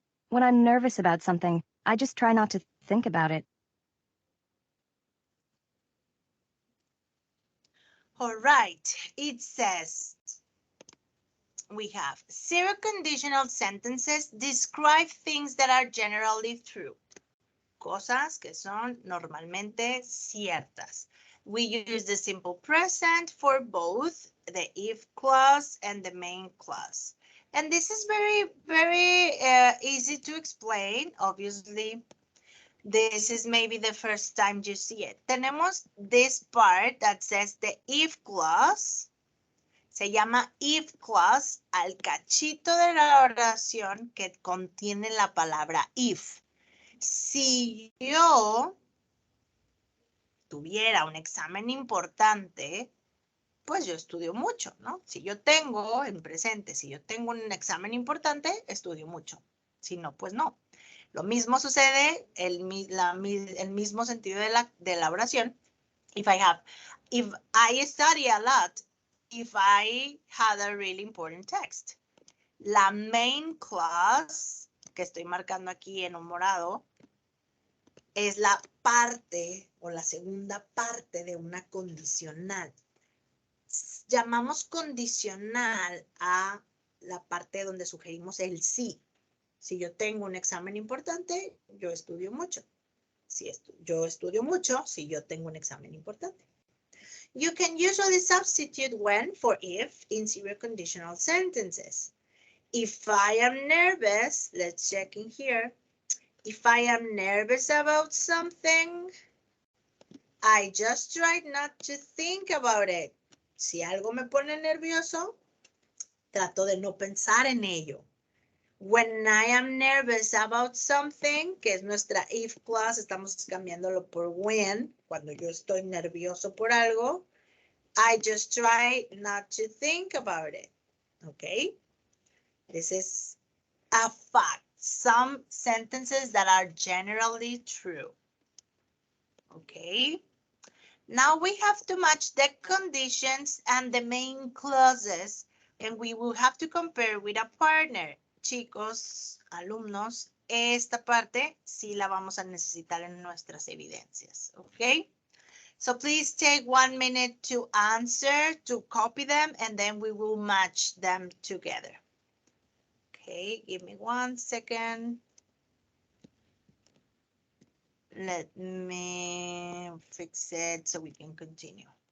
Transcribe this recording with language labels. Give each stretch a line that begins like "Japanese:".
English: When I'm nervous about something, I just try not to think about it. All right, it says we have zero conditional sentences describe things that are generally true.
Spanish: Cosas que son normalmente ciertas.
English: We use the simple present for both the if clause and the main clause. And this is very easy to explain. Obviously, this is maybe the first time you see it.
Spanish: Tenemos
English: this part that says the if clause.
Spanish: Se llama if clause al cachito de la oración que contiene la palabra if. Si yo tuviera un examen importante, pues yo estudio mucho, ¿no? Si yo tengo en presente, si yo tengo un examen importante, estudio mucho. Si no, pues no. Lo mismo sucede, el mismo sentido de la oración.
English: If I study a lot, if I had a really important text.
Spanish: La main clause, que estoy marcando aquí en un morado, es la parte o la segunda parte de una condicional. Llamamos condicional a la parte donde sugerimos el sí. Si yo tengo un examen importante, yo estudio mucho. Yo estudio mucho si yo tengo un examen importante.
English: You can usually substitute when for if in zero conditional sentences. If I am nervous, let's check in here. If I am nervous about something, I just try not to think about it.
Spanish: Si algo me pone nervioso, trato de no pensar en ello.
English: When I am nervous about something,
Spanish: que es nuestra if clause, estamos cambiándolo por when, cuando yo estoy nervioso por algo,
English: I just try not to think about it. Okay? This is a fact. Some sentences that are generally true. Okay? Now we have to match the conditions and the main clauses, and we will have to compare with a partner.
Spanish: Chicos, alumnos, esta parte sí la vamos a necesitar en nuestras evidencias.
English: Okay? So please take 1 minute to answer, to copy them, and then we will match them together. Okay, give me 1 second. Let me fix it so we can continue.